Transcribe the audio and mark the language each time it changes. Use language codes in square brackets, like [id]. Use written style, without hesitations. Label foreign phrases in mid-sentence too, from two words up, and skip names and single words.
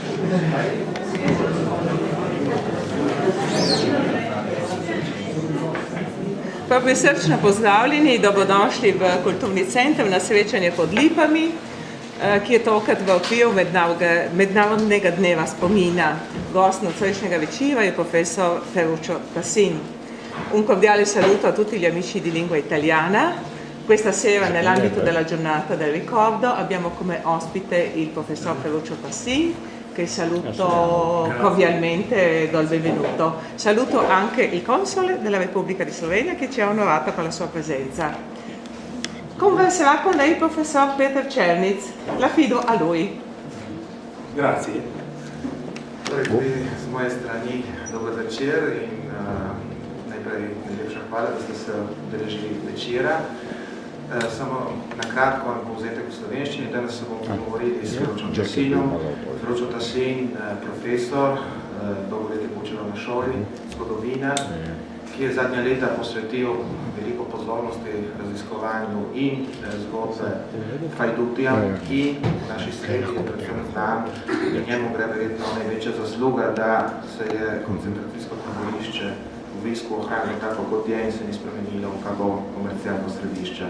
[sl] Prisrčno pozdravljeni, dobrodošli v Kulturni center na srečanje pod lipami, ki je tokrat v okviru Mednarodnega dneva spomina. Gost nocojšnjega večera je professor Ferruccio Tassin. [it] Un cordiale saluto a tutti gli amici di lingua italiana. Questa sera, nell'ambito della giornata del ricordo, abbiamo come ospite il professor Ferruccio Tassin, che saluto cordialmente e do il benvenuto. Saluto anche il console della Repubblica di Slovenia che ci ha onorato con la sua presenza. Converserà con lei il professor Peter Černic. L'affido a lui. Grazie. [sl] Tudi z moje strani dober večer in najprej najlepša hvala, da ste se udeležili večera. Samo na kratko vam povzetek v slovenščini. Danes se bomo pogovorili s Ferrucciom Tassinom. Ferruccio Tassin, profesor, dolgo let je poučeval na šoli, zgodovinar, ki je zadnja leta posvetil veliko pozornosti raziskovanju in zgodbe Hajdutija, ki v naši sredi je predvsem znan in njemu gre verjetno največja zasluga, da se je koncentracijsko taborišče v Visku ohranilo tako kot je in se ni spremenilo v kako komercialno središče.